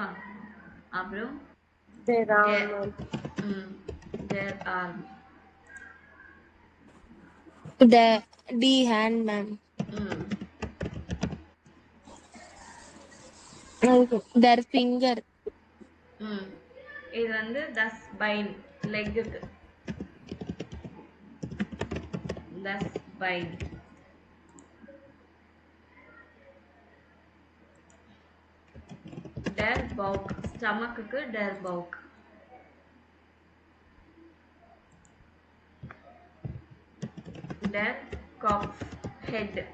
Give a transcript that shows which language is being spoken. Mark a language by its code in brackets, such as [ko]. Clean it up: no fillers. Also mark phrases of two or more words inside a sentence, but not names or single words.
[ta] அப்புறம் [en] their arm, [de] die Hand மேம். [en] their finger. [ta] இது வந்து [de] das Bein [ta] லெக்குக்கு, [de] das Bein. Der Bauch, ஸ்டமக்குக்கு der Bauch. Der Kopf, head.